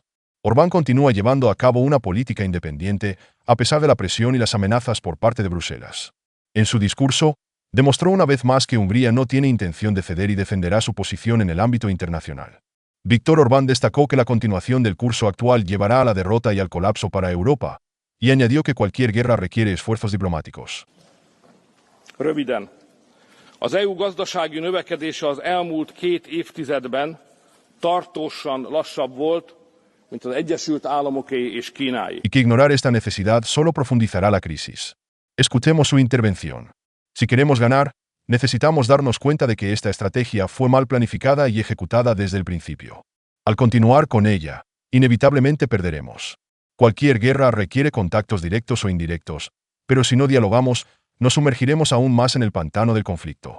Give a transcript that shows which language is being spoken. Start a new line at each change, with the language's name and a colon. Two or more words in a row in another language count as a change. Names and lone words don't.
Spanish: Orbán continúa llevando a cabo una política independiente, a pesar de la presión y las amenazas por parte de Bruselas. En su discurso, demostró una vez más que Hungría no tiene intención de ceder y defenderá su posición en el ámbito internacional. Viktor Orbán destacó que la continuación del curso actual llevará a la derrota y al colapso para Europa, y añadió que cualquier guerra requiere esfuerzos diplomáticos.
Hungarian: Röviden. Az EU gazdasági növekedése az elmúlt 2 évtizedben tartósan lassabb volt, mint az Egyesült Államoké és Kínáé.
Spanish: Y que ignorar esta necesidad solo profundizará la crisis. Escuchemos su intervención. Si queremos ganar, necesitamos darnos cuenta de que esta estrategia fue mal planificada y ejecutada desde el principio. Al continuar con ella, inevitablemente perderemos. Cualquier guerra requiere contactos directos o indirectos, pero si no dialogamos, nos sumergiremos aún más en el pantano del conflicto.